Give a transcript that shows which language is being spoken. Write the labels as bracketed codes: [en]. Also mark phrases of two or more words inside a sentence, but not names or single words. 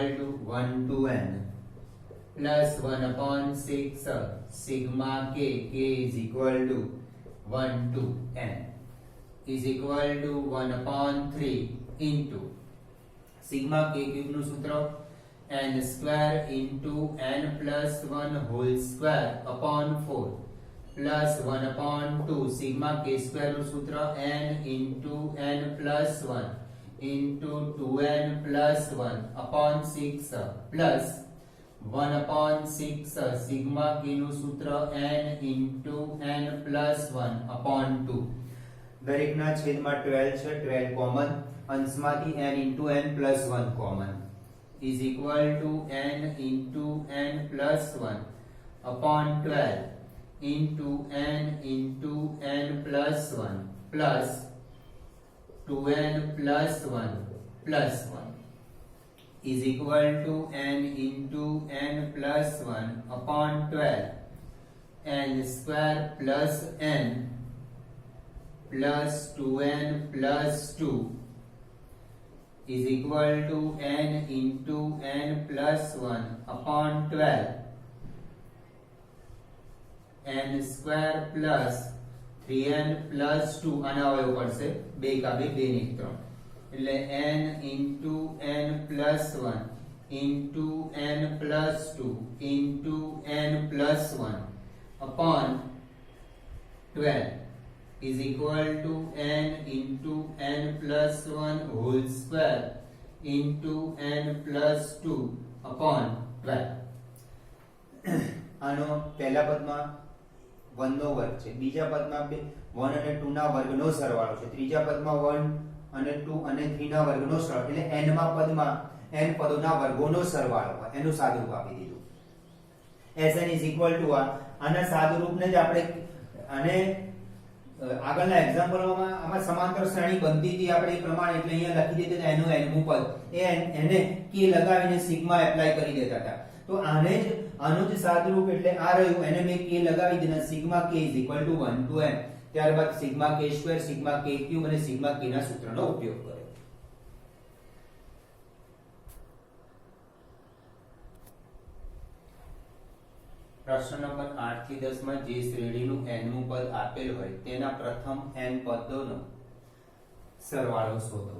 [en] to 1 to n plus 1/6 sigma k is equal to 1 to n is equal to 1/3 into sigma k cube [gu] નું સૂત્ર [en] n square into n plus 1 whole square upon 4 plus 1/2 sigma k square [gu] નું સૂત્ર [en] n into n plus 1 into 2n plus 1 upon 6 plus 1/6 sigma k [gu] નું સૂત્ર [en] n into n plus 1 upon 2. [gu] દરેકના છેદમાં 12 છે, 12 કોમન, અંશમાંથી [en] n into n plus 1 કોમન is equal to n into n plus 1 upon 12 into n into n plus 1 plus 2n plus 1 plus 1 is equal to n into n plus 1 upon 12 n square plus n plus 2n plus 2 is equal to n into n plus 1 upon 12 n square plus 3n plus 2 [gu] આના અવયવ પડશે 2 કા 2 2 ને 3 એટલે [en] n into n plus 1 into n plus 2 into n plus 1 upon 12 is equal to n into n plus 1 whole square into n plus 2 upon 12. [gu] આનો પહેલા પદમાં 1 નો વર્ગ છે, બીજા પદમાં 1 અને 2 ના વર્ગનો સરવાળો છે, ત્રીજા પદમાં 1 અને 2 અને 3 ના વર્ગનો સરવાળો, એટલે n માં પદમાં n પદોના વર્ગોનો સરવાળો હોય એનું સાદુરૂપ આપી દીધું. [en] Sn is equal to [gu] આના સાદુરૂપને જ આપણે અને આગળના એક્ઝામ્પલોમાં આમાં સમાંતર શ્રેણી બનતી હતી આપણે એ પ્રમાણે, એટલે અહીંયા લખી દીધું એનું nમું પદ એને k લગાવીને સિગ્મા એપ્લાય કરી દેતા હતા. તો આનું જ સાદુરૂપ એટલે આ રહ્યું, એને મેં k લગાવી દીધા, [en] sigma k is equal to 1 to n. [gu] ત્યારબાદ [en] sigma k square, sigma k cube [gu] અને [en] sigma k [gu] ના સૂત્રનો ઉપયોગ કર્યો. પ્રશ્ન નંબર 8 થી 10 માં જે શ્રેણીનું nમું પદ આપેલ હોય તેના પ્રથમ n પદોનો સરવાળો શોધો.